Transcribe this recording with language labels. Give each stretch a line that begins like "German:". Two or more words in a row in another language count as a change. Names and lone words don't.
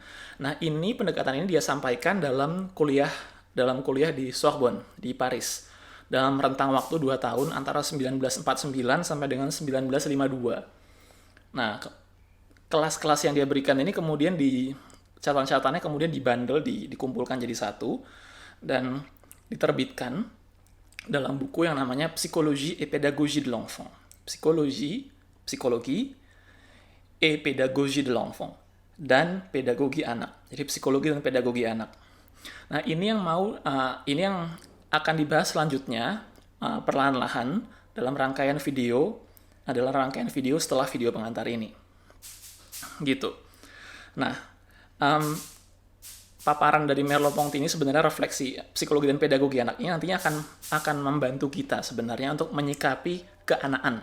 Indonesian: Nah, pendekatan ini dia sampaikan dalam kuliah di Sorbonne di Paris dalam rentang waktu 2 tahun antara 1949 sampai dengan 1952. Nah, kelas-kelas yang dia berikan ini kemudian catatan-catatannya kemudian dibundle, dikumpulkan jadi satu dan diterbitkan dalam buku yang namanya Psychologie et Pédagogie de l'Enfant. Psikologi et Pédagogie de l'Enfant. Dan pedagogi anak. Jadi psikologi dan pedagogi anak. Nah, ini yang akan dibahas selanjutnya perlahan-lahan dalam rangkaian video setelah video pengantar ini. Gitu. Nah, paparan dari Merleau-Ponty ini sebenarnya refleksi psikologi dan pedagogi anak ini nantinya akan membantu kita sebenarnya untuk menyikapi keanaan.